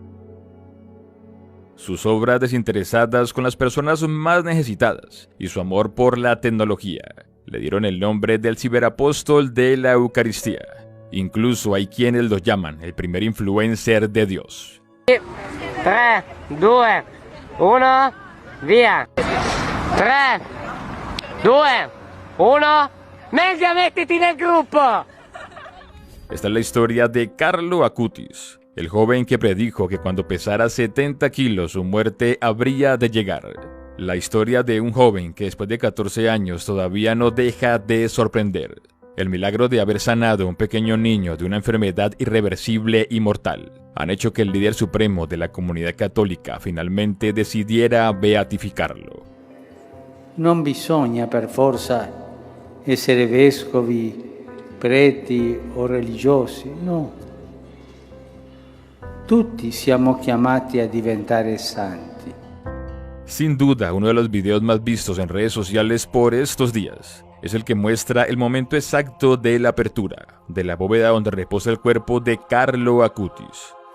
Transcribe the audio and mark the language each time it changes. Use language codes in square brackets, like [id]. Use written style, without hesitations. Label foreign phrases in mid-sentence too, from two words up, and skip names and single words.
[es] Sus obras desinteresadas con las personas más necesitadas y su amor por la tecnología le dieron el nombre del ciberapóstol de la Eucaristía. Incluso hay quienes lo llaman el primer influencer de Dios. [it] 3, 2, 1, via. 3, 2, 1, meglio mettiti nel gruppo. [es] Esta es la historia de Carlo Acutis, el joven que predijo que cuando pesara 70 kilos su muerte habría de llegar. La historia de un joven que después de 14 años todavía no deja de sorprender. El milagro de haber sanado a un pequeño niño de una enfermedad irreversible y mortal han hecho que el líder supremo de la comunidad católica finalmente decidiera beatificarlo. [it] Non bisogna per forza essere vescovi, preti o religiosi, no. Tutti siamo chiamati a diventare santi. [es] Sin duda, uno de los videos más vistos en redes sociales por estos días es el que muestra el momento exacto de la apertura de la bóveda donde reposa el cuerpo de Carlo Acutis.